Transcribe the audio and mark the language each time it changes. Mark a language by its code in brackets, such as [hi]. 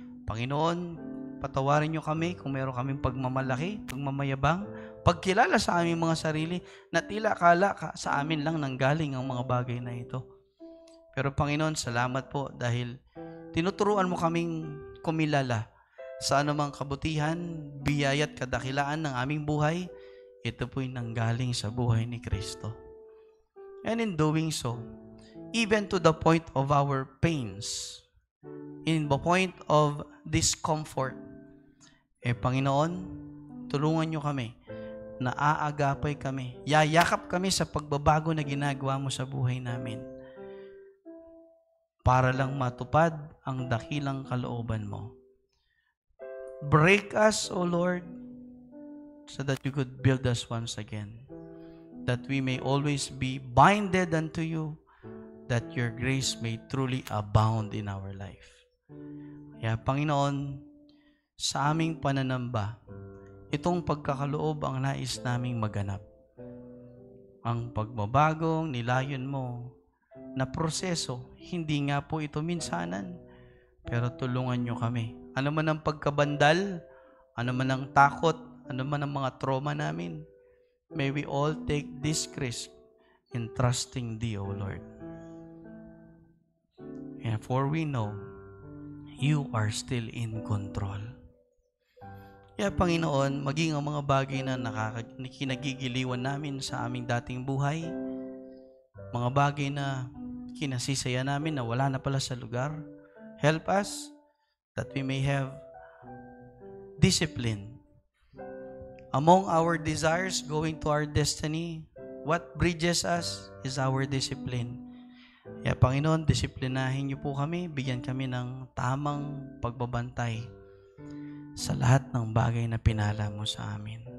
[tl] Panginoon, patawarin niyo kami kung meron kaming pagmamalaki, pagmamayabang, pagkilala sa aming mga sarili na tila akala sa amin lang nanggaling ang mga bagay na ito. Pero Panginoon, salamat po dahil tinuturuan mo kaming kumilala sa anumang kabutihan, biyaya at kadakilaan ng aming buhay. Ito po'y nanggaling sa buhay ni Kristo. [en] And in doing so, even to the point of our pains, in the point of discomfort, [tl] Panginoon, tulungan nyo kami, naaagapay kami, yayakap kami sa pagbabago na ginagawa mo sa buhay namin para lang matupad ang dakilang kalooban mo. [en] Break us, O Lord, so that you could build us once again, that we may always be binded unto you, that your grace may truly abound in our life. [tl] Kaya Panginoon, sa aming pananamba, itong pagkakaloob ang nais naming maganap. Ang pagbabagong nilayon mo na proseso, hindi nga po ito minsanan, pero tulungan nyo kami. Ano man ang pagkabandal, ano man ang takot, ano man ang mga trauma namin, [en] may we all take this risk in trusting Thee, O Lord. And for we know, You are still in control. [tl] Kaya Panginoon, maging ang mga bagay na kinagigiliwan namin sa aming dating buhay, mga bagay na kinasisaya namin na wala na pala sa lugar, [en] help us that we may have discipline. Among our desires going to our destiny, what bridges us is our discipline. [tl] Kaya Panginoon, disiplinahin niyo po kami, bigyan kami ng tamang pagbabantay sa lahat ng bagay na pinala mo sa amin.